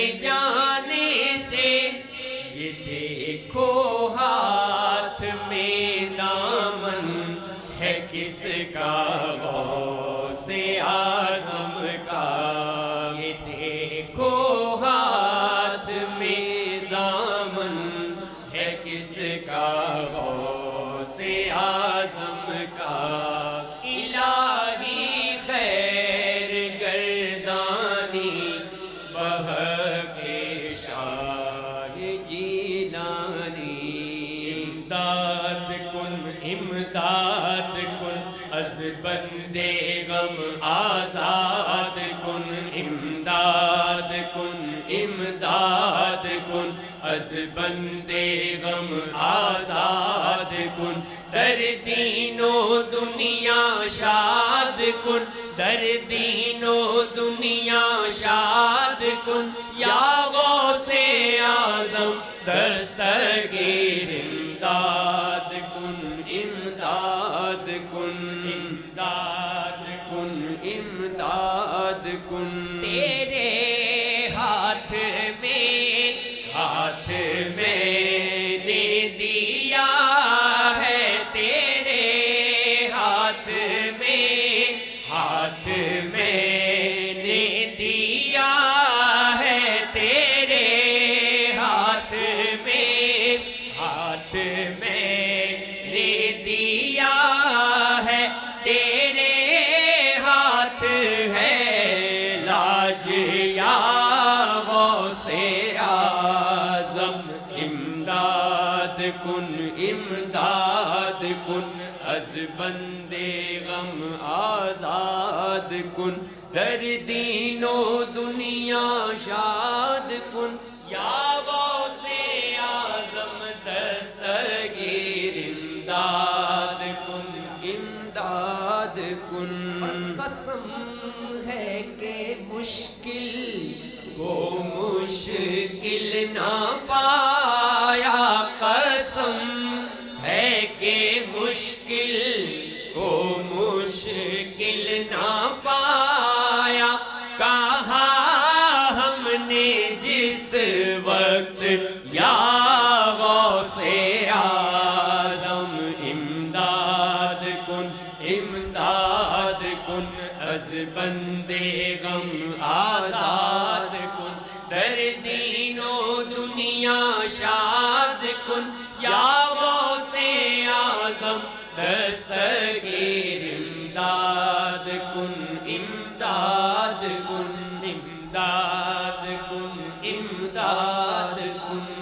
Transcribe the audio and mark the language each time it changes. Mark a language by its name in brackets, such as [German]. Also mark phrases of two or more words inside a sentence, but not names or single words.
[Urdu] جانے سے، یہ دیکھو ہاتھ میں دامن ہے کس کا غوث اعظم کا، یہ دیکھو ہاتھ میں دامن ہے کس کا غوث اعظم کا، [Persian] الہی خیر گردانی بحق شاہ جیلانی، امداد کن امداد کن از بندے غم آزاد کن، امداد کن امداد کن از بندے غم آزاد کن، در دین و دنیا شاد کن در دین و دنیا شاد کن یا غوث اعظم دستگیر امداد کن امداد کن امداد کن امداد کن [Urdu] تیرے ہاتھ میں نے دیا ہے تیرے ہاتھ میں نے دیا ہے تیرے ہاتھ میں نے دیا ہے تیرے ہاتھ ہے لاج یا غوث اعظم امداد [Persian] کن امداد کن از بندے غم آزاد کن در دین و دنیا شاد کن یا غوث اعظم دستگیر امداد کن امداد کن [Urdu] قسم ہے کہ مشکل کو مشکل نہ پایا قسم ہے کہ مشکل کو مشکل نہ پایا کہا ہم نے جس وقت یا غوث اعظم [Persian] امداد کن امداد کن از بندے غم آزاد کن در دین و دنیا شاد کن یا غوث اعظم دستگیر امداد کن امداد کن امداد کن امداد کن.